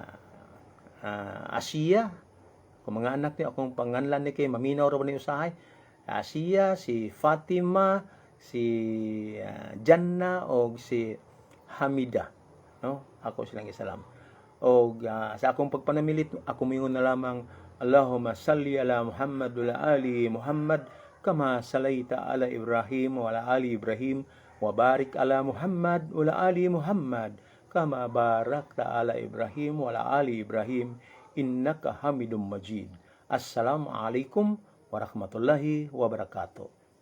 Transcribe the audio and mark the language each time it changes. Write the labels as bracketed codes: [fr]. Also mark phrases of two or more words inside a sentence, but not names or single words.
[ceb] Asia, kung mga anak niya, akong panganlan ni kay maminaw ra ni usahay, Asia, si Fatima, si Janna, o si Hamida, no? Ako silang isalam. O sa akong pagpanamilit, ako mingon na lamang, [ar] اللهم صل على محمد وعلى آل محمد، كما صليت على إبراهيم وعلى آل إبراهيم، وبارك على محمد وعلى آل محمد، كما باركت على إبراهيم وعلى آل إبراهيم إنك حميد مجيد. السلام عليكم ورحمة الله وبركاته.